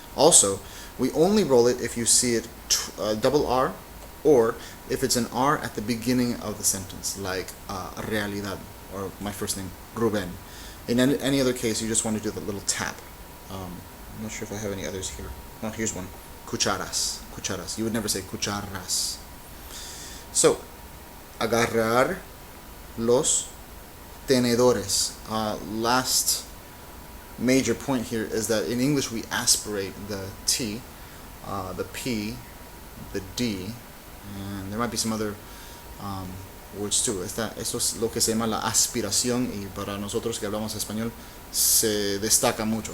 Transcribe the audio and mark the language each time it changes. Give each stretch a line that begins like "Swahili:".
English: Also, we only roll it if you see it double R, or if it's an R at the beginning of the sentence, like realidad, or my first name, Ruben. In any other case, you just want to do the little tap. I'm not sure if I have any others here. Oh, here's one. Cucharas. Cucharas. You would never say cucharas.
Spanish: So, agarrar los tenedores.
English: Last major point here is that in English we aspirate the T, the P, the D, and there might be some other words too.
Spanish: Esto es lo que se llama la aspiración, y para nosotros que hablamos español se destaca mucho.